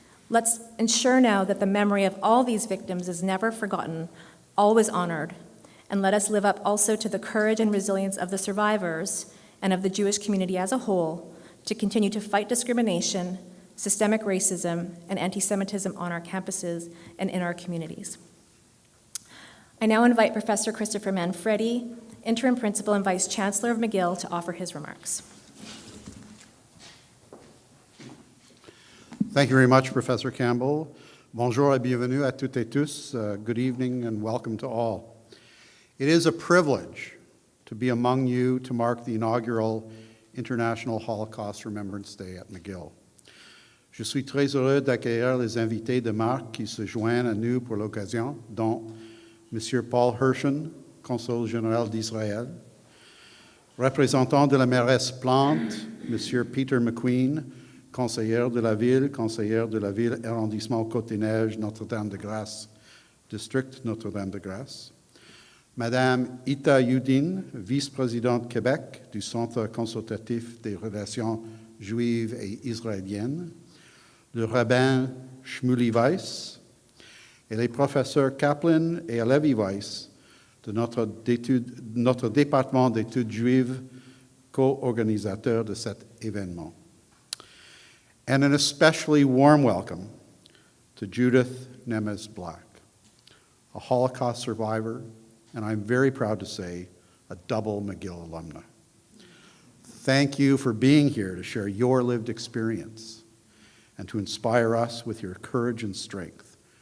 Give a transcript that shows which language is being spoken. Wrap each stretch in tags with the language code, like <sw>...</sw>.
<en>Let's ensure now that the memory of all these victims is never forgotten, always honored, and let us live up also to the courage and resilience of the survivors and of the Jewish community as a whole to continue to fight discrimination, systemic racism, and anti-Semitism on our campuses and in our communities. I now invite Professor Christopher Manfredi, Interim Principal and Vice Chancellor of McGill, to offer his remarks. Thank you very much, Professor Campbell.</en> <fr>Bonjour et bienvenue à toutes et tous.</fr> <en>Good evening and welcome to all. It is a privilege to be among you to mark the inaugural International Holocaust Remembrance Day at McGill.</en> <fr>Je suis très heureux d'accueillir les invités de marque qui se joignent à nous pour l'occasion, dont M. Paul Hirschen, consul général d'Israël, représentant de la mairesse Plante, M. Peter McQueen, conseillère de la ville, arrondissement Côte-des-Neiges, Notre-Dame-de-Grâce, district Notre-Dame-de-Grâce, Madame Ita Youdin, vice-présidente Québec du Centre consultatif des relations juives et israéliennes, le rabbin Shmuley Weiss et les professeurs Kaplan et Levi Weiss de notre département d'études juives, co-organisateurs de cet événement.</fr> <en>And an especially warm welcome to Judith Nemes Black, a Holocaust survivor, and I'm very proud to say, a double McGill alumna. Thank you for being here to share your lived experience and to inspire us with your courage and strength.</en>